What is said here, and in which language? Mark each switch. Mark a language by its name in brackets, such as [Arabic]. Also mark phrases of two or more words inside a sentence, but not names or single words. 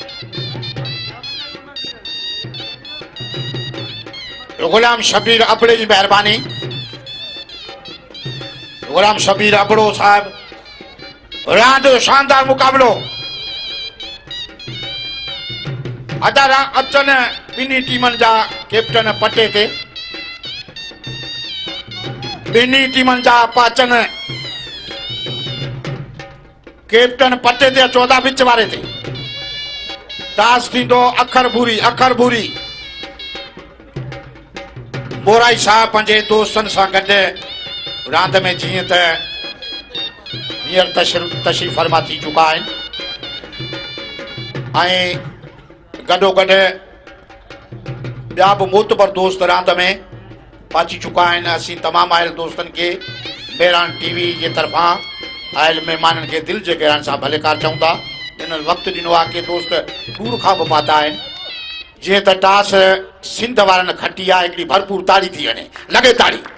[Sindhi] गुलाम शबीर अबड़े जी मेहरबानी गुलाम शबीर अबड़ो साहब रांद शानदार मुकाबलो अदा अचन ॿिन्ही टीमनि जा कैप्टन पटे ते ॿिन्ही टीमनि जा पाचन कैप्टन पटे ते चौधा विच वारे ते टास थींदो अखर भूरी मोराई साहब पंहिंजे दोस्तनि सां गॾु रांद में जीअं त हींअर तशरीफ़ फरमा थी चुका आहिनि ऐं गॾोगॾु ॿिया बि मोतबर दोस्त रांद में पहुची चुका आहिनि असीं तमामु आयल दोस्तनि खे मेहरान टीवी जे तरफ़ां आयल महिमाननि खे दिलि जे गहराइनि सां भलेकार चऊं था हिननि वक़्तु ॾिनो आहे के दोस्त दूर खां बि पाता आहिनि जीअं त टास सिंध वारनि खटी आहे हिकिड़ी भरपूर ताड़ी थी वञे लॻे ताड़ी